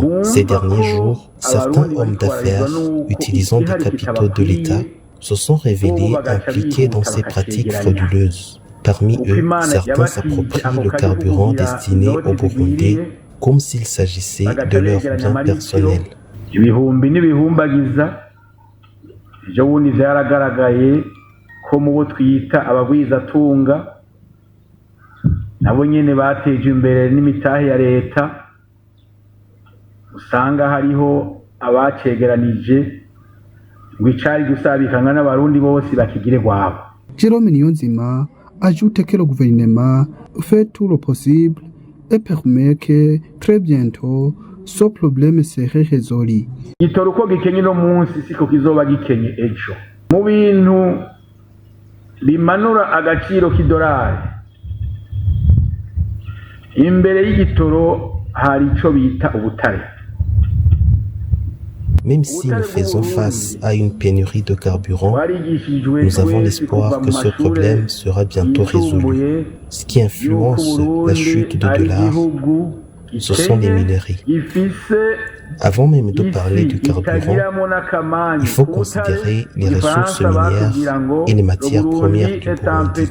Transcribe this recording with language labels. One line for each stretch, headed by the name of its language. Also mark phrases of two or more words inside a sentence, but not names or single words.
French: Ces derniers jours, certains hommes d'affaires utilisant des capitaux de l'État se sont révélés impliqués dans ces pratiques frauduleuses. Parmi eux, certains s'approprient le carburant destiné aux Burundais comme s'il s'agissait de leurs biens personnels.
Rundi: Ibihumbi n'ibihumbagiza ejo bundi vyaragaragaye ko mu bo twita abagwizatunga nabo nyene bateje imbere n'imitahe ya leta usanga hariho abacegeranije ngo icari gusabikana n'abarundi bose bakigire wabo.
French: Jérôme Niyonzima ajoute que le gouvernement fait tout le possible et permet que très bientôt ce problème serait résolu.
Rundi: Igitoro uko gikenye no munsi siko kizoba gikenye ejo. Mu bintu bimanura agaciro k'idolari imbere y'igitoro hari ico bita ubutare.
French: Même si nous faisons face à une pénurie de carburant, nous avons l'espoir que ce problème sera bientôt résolu. Ce qui influence la chute du dollar, ce sont les minerais. Avant même de parler du carburant, il faut considérer les ressources minières et les matières premières du Burundi.